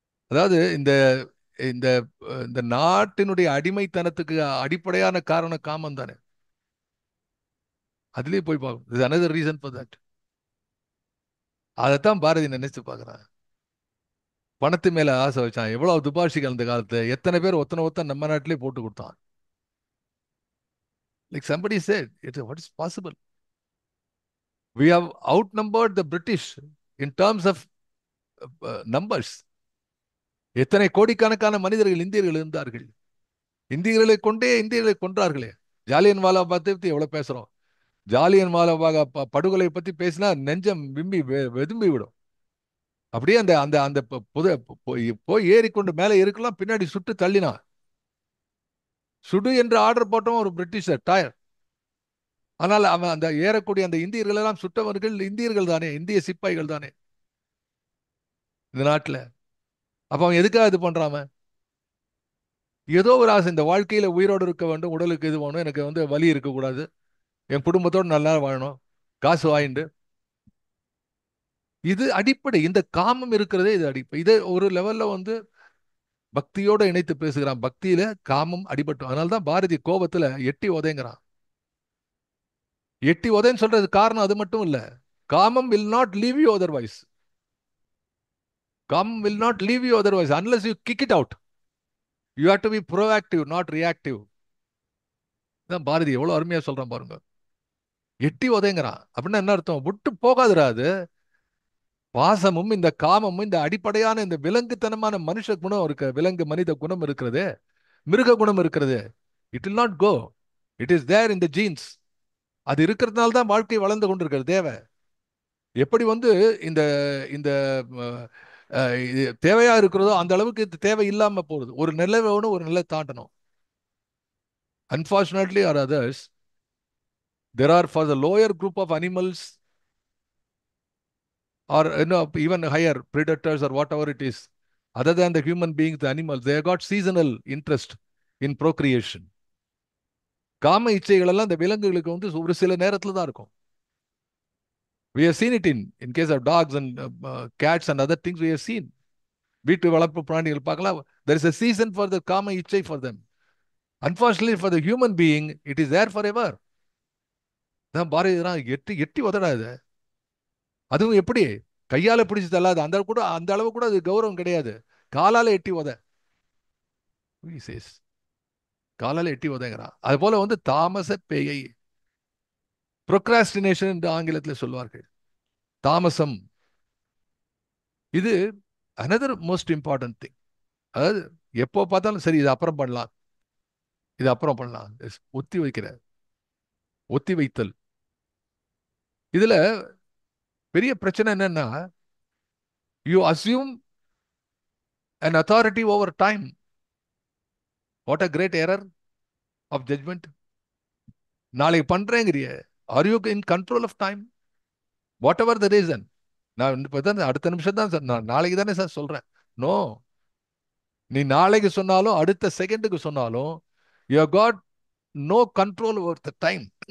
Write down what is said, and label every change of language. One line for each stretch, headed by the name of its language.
Tamil: அதாவது இந்த இந்த இந்த நாட்டினுடைய அடிமைத்தனத்துக்கு அடிப்படையான காரணம் காமம் தானே. அதுலயே போய் பார்க்கணும். இது
English: Another reason for that.
Tamil: அதைத்தான் பாரதி நினைச்சு பார்க்கறான். பணத்து மேல ஆசை வச்சான். எவ்வளவு துபாஷிகள் அந்த காலத்துல, எத்தனை பேர் ஒத்தனை ஒத்தன் நம்ம நாட்டிலே போட்டு கொடுத்தான்.
English: Like somebody said, what is possible? We have outnumbered the British in terms of numbers.
Tamil: எத்தனை கோடிக்கணக்கான மனிதர்கள் இந்தியர்கள் இருந்தார்கள். இந்தியர்களை கொண்டே இந்தியர்களை கொன்றார்களே. ஜாலியன் வாலாபாத் பத்தி எவ்வளவு பேசுறோம். ஜாலியன் வாலாபாக் படுகொலை பத்தி பேசினா நெஞ்சம் விம்பி வெதும்பி விடும். அப்படியே அந்த அந்த அந்த போய் ஏறிக்கொண்டு மேலே இருக்கலாம், பின்னாடி சுட்டு தள்ளினான். சுடு என்று ஆர்டர் போட்டவன் ஒரு பிரிட்டிஷர் டயர். ஆனால் அவன் அந்த ஏறக்கூடிய அந்த இந்தியர்கள் எல்லாம் சுட்டவர்கள் இந்தியர்கள் தானே, இந்திய சிப்பாய்கள் தானே இந்த நாட்டில். அப்ப அவன் எதுக்காக இது பண்றான்? ஏதோ ஒரு ஆசை, இந்த வாழ்க்கையில உயிரோடு இருக்க வேண்டும், உடலுக்கு இது வேணும், எனக்கு வந்து வலி இருக்கக்கூடாது, என் குடும்பத்தோடு நல்லா வாழணும், காசு வாங்கிட்டு. இது அடிப்படை. இந்த காமம் இருக்கிறதே இது அடிப்படை. இதை ஒரு லெவல்ல வந்து பக்தியோட இணைத்து பேசுகிறான். பக்தியில காமம் அடிபட்டு. அதனால்தான் பாரதி கோபத்துல எட்டி உதைங்கிறான். எட்டி உதைன்னு சொல்றது காரணம் அது மட்டும் இல்ல.
English: காமம் will not leave you otherwise. காமம் will not leave you otherwise unless you kick it out. You have to be proactive, not reactive.
Tamil: தான் பாரதி எவ்வளவு அருமையா சொல்றான் பாருங்க. எட்டி உதைங்கிறான் அப்படின்னா என்ன அர்த்தம்? விட்டு போகாதுரா அது. பாசமும் இந்த காமமும் இந்த அடிப்படையான இந்த விலங்குத்தனமான மனுஷ குணம் இருக்க, விலங்கு மனித குணம் இருக்கிறது, மிருக குணம் இருக்கிறது.
English: It will not go. It is there in the genes.
Tamil: அது இருக்கிறதுனால தான் வாழ்க்கை வளர்ந்து கொண்டிருக்கிறது. தேவை எப்படி வந்து இந்த இந்த இது தேவையா இருக்கிறதோ அந்த அளவுக்கு இது தேவை இல்லாம போகுது. ஒரு நிலை வேணும், ஒரு நிலை தாண்டணும்.
English: Unfortunately or others, there are for the lower group of animals or even higher predators or whatever it is, other than the human beings, the animals, they have got seasonal interest in procreation.
Tamil: காம இச்சைகள் எல்லாம் இந்த விலங்குகளுக்கு வந்து ஒரு சில நேரத்துல தான் இருக்கும்.
English: We have seen it in case of dogs and cats and other things we have seen.
Tamil: வீட்டு வளர்ப்பு பிராணிகள் பார்க்கலாம்.
English: There is a season for the காம இச்சை for them. Unfortunately for the human being, it is there forever.
Tamil: தான் பாரதி எட்டி எட்டி உதறாது. அதுவும் எப்படி? கையால பிடிச்சு தள்ளாது. அந்த கூட அந்த அளவு கூட அது கௌரவம் கிடையாது. காலால எட்டி உத. காலால எட்டி உதங்கிறான். அது போல வந்து தாமச பேயை, ப்ரொக்ராஸ்டினேஷன் என்று ஆங்கிலத்தில் சொல்வார்கள். தாமசம். இது
English: Another most important thing.
Tamil: அதாவது எப்போ பார்த்தாலும் சரி, இது அப்புறம் பண்ணலாம், இது அப்புறம் பண்ணலாம், ஒத்தி வைக்கிற, ஒத்தி வைத்தல். இதுல பெரிய பிரச்சனை என்னன்னா,
English: You assume an authority over time. What a great error of judgment.
Tamil: நாளைக்கு பண்றேங்கிறிய,
English: Are you in control of time? Whatever the reason.
Tamil: நான் அடுத்த நிமிஷம் தான் சார், நான் நாளைக்கு தானே சார் சொல்றேன். நோ, நீ நாளைக்கு சொன்னாலும் அடுத்த செகண்டுக்கு சொன்னாலும்
English: You got no control over the time.